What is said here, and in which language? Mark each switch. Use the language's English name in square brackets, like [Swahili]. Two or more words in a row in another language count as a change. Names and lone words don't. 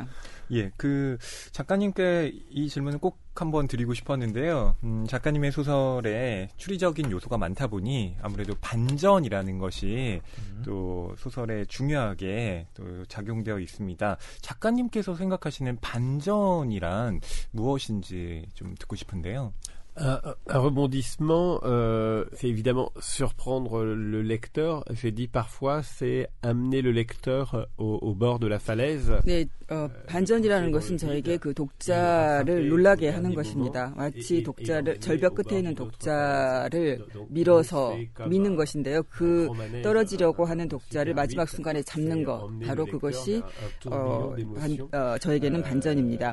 [Korean] 예, 그 작가님께 이 질문을 꼭 한번 드리고 싶었는데요. 작가님의 소설에 추리적인 요소가 많다 보니 아무래도 반전이라는 것이 또 소설에 중요하게 또 작용되어 있습니다. 작가님께서 생각하시는 반전이란 무엇인지 좀 듣고 싶은데요. [French] Un rebondissement, c'est évidemment surprendre le lecteur. J'ai dit parfois, c'est amener le lecteur au bord de la falaise. [Korean] 네, 반전이라는 것은 저에게 그 독자를 놀라게 하는 것입니다. 마치 독자를 절벽 끝에 있는 독자를 밀어서 미는 것인데요. 그 떨어지려고 하는 독자를 마지막 순간에 잡는 것, 바로 그것이 저에게는 반전입니다.